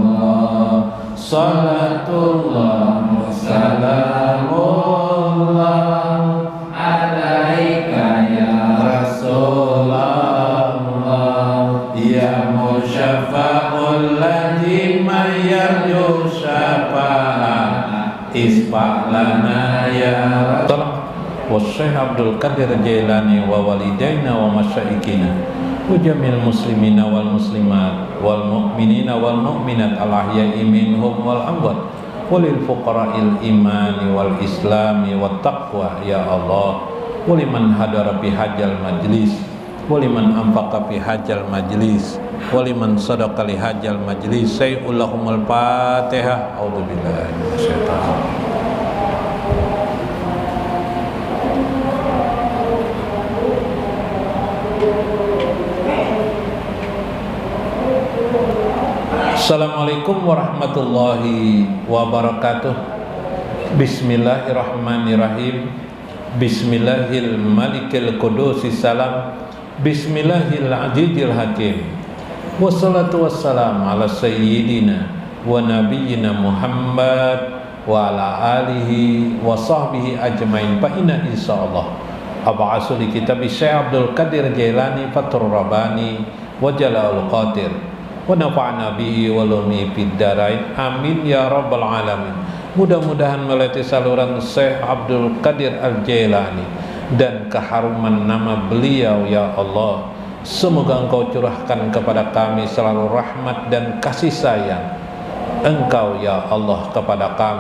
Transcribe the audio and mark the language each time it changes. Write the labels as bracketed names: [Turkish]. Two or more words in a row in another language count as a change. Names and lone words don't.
[Arabic] صلاة الله سلام الله عليك يا رسول الله يا مشفع الذي من يرجو شفاعة اشفع لنا يا رسول الله. الشيخ عبد القادر الجيلاني ووالدينا ومشايخنا وجميع المسلمين والمسلمات والمؤمنين والمؤمنات الأحياء منهم والأموات وللفقراء الإيمان والإسلام والتقوى يا الله. ولمن حضر في هذا المجلس ولمن أنفق في هذا المجلس ولمن صدق لهذا المجلس سيد الفاتحة. أعوذ بالله من الشيطان الرجيم. السلام عليكم ورحمة الله وبركاته. بسم الله الرحمن الرحيم. بسم الله الملك القدوس السلام. بسم الله العزيز الحكيم. والصلاة والسلام على سيدنا ونبينا محمد وعلى آله وصحبه أجمعين. فإن إن شاء الله أبعث لكتاب الشيخ عبد القادر الجيلاني فتح الرباني وجلال قدير ونفعنا به ولمي في الدارين آمين يا رب العالمين. [Indonesian] Mudah-mudahan melalui saluran Syekh Abdul Qadir Al-Jailani dan keharuman nama beliau [Arabic] يا الله. [Indonesian] Semoga Engkau curahkan kepada kami selalu rahmat dan kasih sayang Engkau [Arabic] يا الله [Indonesian] kepada kami.